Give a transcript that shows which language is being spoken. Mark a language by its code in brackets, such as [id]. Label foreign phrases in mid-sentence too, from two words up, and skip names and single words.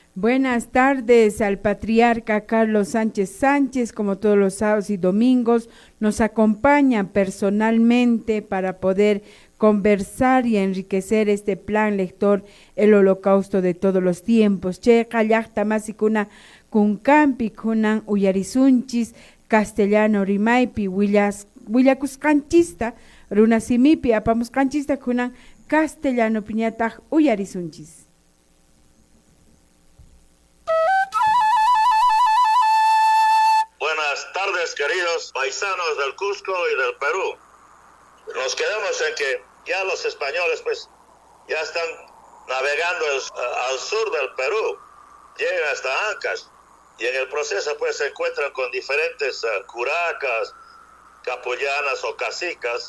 [es] Buenas tardes al patriarca Carlos Sánchez Sánchez, como todos los sábados y domingos, nos acompaña personalmente para poder conversar y enriquecer este plan lector, el holocausto de todos los tiempos. [qu] Che, kallaqta masikuna kunkampi kunan uyarisunchis, castellano rimaipi, willakusqanchista, runasimipi apamusqanchista kunan castellano piñataq uyarisunchis. [es] Buenas tardes, queridos paisanos del Cusco y del Perú. Nos quedamos en que ya los españoles pues ya están navegando al sur del Perú, llegan hasta Ancash y en el proceso pues se encuentran con diferentes curacas, capullanas o cacicas.